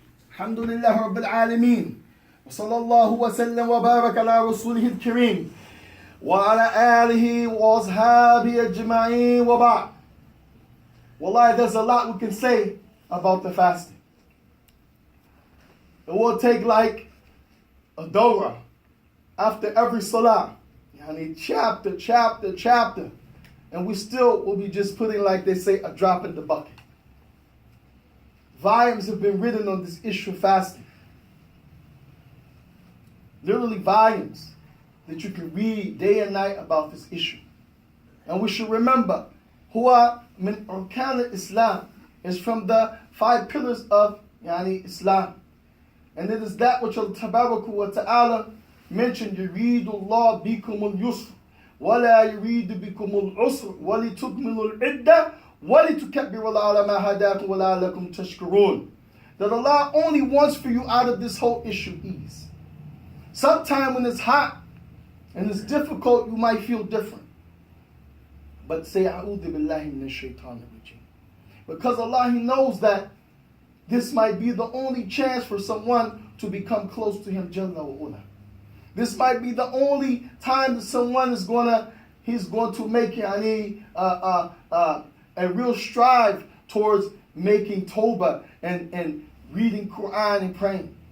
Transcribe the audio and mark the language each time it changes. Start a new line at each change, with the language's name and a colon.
Arabic: الحمد لله رب العالمين وصلى الله وسلم وبارك على رسوله الكريم وعلى آله وأصحابه أجمعين وبعد.
English: Wallahi, there's a lot we can say about the fasting. It will take like a dawrah after every salah. Chapter. And we still will be just putting, like they say, a drop in the bucket. Volumes have been written on this issue of fasting. Literally volumes that you can read day and night about this issue. And we should remember,
Arabic: huwa min arkan Islam,
English: is from the 5 pillars of Islam. And it is that which Allah Tabarak wa Ta'ala mentioned,
Arabic: Yuridullah bikumul yusr وَلَا يُرِيدُ بِكُمُ الْعُسْرَ وَلِتُكْمِلُوا الْعِدَّةَ وَلِتُكَبِّرُوا اللَّهَ عَلَى مَا هَدَاكُمْ وَلَعَلَّكُمْ تَشْكُرُونَ.
English: That Allah only wants for you out of this whole issue ease. Sometimes when it's hot and it's difficult, you might feel different. But say,
Arabic: أعوذ بالله من الشيطان الرجيم.
English: Because Allah, He knows that this might be the only chance for someone to become close to Him, Jalla wa Ula. This might be the only time that someone is he's going to make a real strive towards making tawbah and reading Quran and praying.